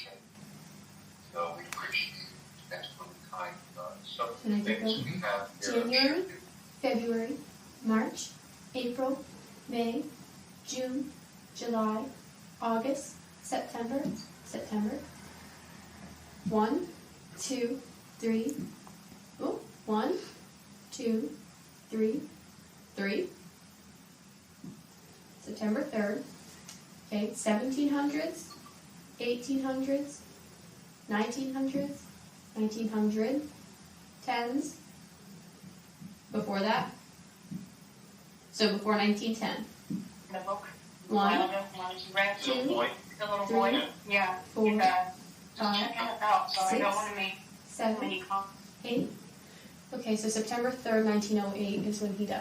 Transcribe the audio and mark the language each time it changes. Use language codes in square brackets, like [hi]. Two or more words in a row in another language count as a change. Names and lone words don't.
[en] And I can go January, February, March, April, May, June, July, August, September. 1, 2, 3. Oh, 1, 2, 3, 3. September 3rd. Okay, 1700s, 1800s, 1900s, 1900, 10s. Before that. So before 1910. 1, 2, 3, 4, 5, 6, 7, 8. Okay, so September 3rd, 1908 is when he died.